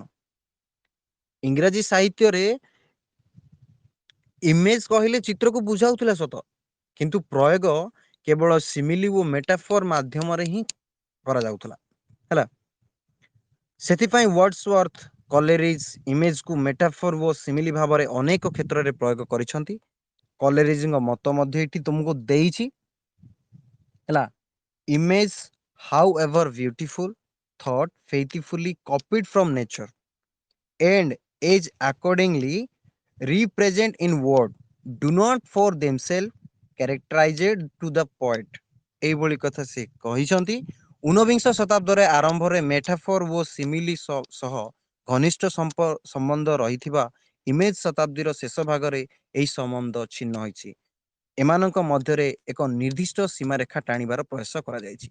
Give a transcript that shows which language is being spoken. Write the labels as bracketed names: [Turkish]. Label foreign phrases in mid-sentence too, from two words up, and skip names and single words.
[Odia] ଇଂରାଜୀ ସାହିତ୍ୟରେ ଇମେଜ କହିଲେ ଚିତ୍ରକୁ ବୁଝାଉଥିଲା ସତ, କିନ୍ତୁ ପ୍ରୟୋଗ କେବଳ ସିମିଲି ଓ ମେଟାଫୋର ମାଧ୍ୟମରେ ହିଁ କରାଯାଉଥିଲା। ହେଲା, ସେଥିପାଇଁ ୱାର୍ଡସୱର୍ଥ କଲେରିଜ ଇମେଜକୁ ମେଟାଫୋର ଓ ସିମିଲି ଭାବରେ ଅନେକ କ୍ଷେତ୍ରରେ ପ୍ରୟୋଗ କରିଛନ୍ତି। କଲେରିଜଙ୍କ ମତ ମଧ୍ୟ ଏଠି ତୁମକୁ ଦେଇଛି ହେଲା। [English] image however beautiful thought faithfully copied from nature and is accordingly represent in word do not for themselves characterized to the poet। [Odia] ଏଇଭଳି କଥା ସେ କହିଛନ୍ତି। ଊନବିଂଶ ଶତାବ୍ଦୀରେ ଆରମ୍ଭରେ ମେଟାଫୋର ଓ ସିମିଲି ସହ ଘନିଷ୍ଠ ସମ୍ବନ୍ଧ ରହିଥିବା ଇମେଜ ଶତାବ୍ଦୀର ଶେଷ ଭାଗରେ ଏହି ସମ୍ବନ୍ଧ ଛିନ୍ନ ହୋଇଛି। ଏମାନଙ୍କ ମଧ୍ୟରେ ଏକ ନିର୍ଦ୍ଦିଷ୍ଟ ସୀମାରେଖା ଟାଣିବାର ପ୍ରୟାସ କରାଯାଇଛି।